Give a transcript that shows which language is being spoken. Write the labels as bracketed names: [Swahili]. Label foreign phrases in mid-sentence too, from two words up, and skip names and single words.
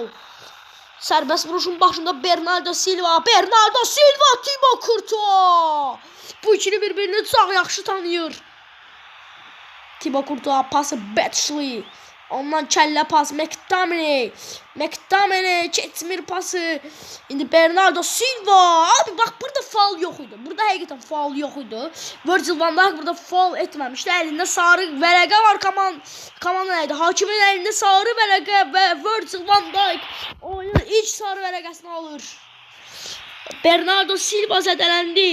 [Azerbaijani] Sərbəst vuruşun başında Bernardo Silva, Thibaut Courtois. Bu ikili bir-birini çox yaxşı tanıyır. Thibaut Courtois pası Batchley. Ondan kəllə pas McTominay keçmir pası. İndi Bernardo Silva. [Turkish] Abi bak burada faul yok idi. [Azerbaijani] Burada həqiqətən [Turkish] faul yok idi. [Azerbaijani] Virgil van Dijk burada faul etməmişdi. Əlində sarı vərəqə var komanda idi. Hakimin əlində sarı vərəqə və Virgil van Dijk oyunun ilk sarı vərəqəsini alır. Bernardo Silva zədələndi.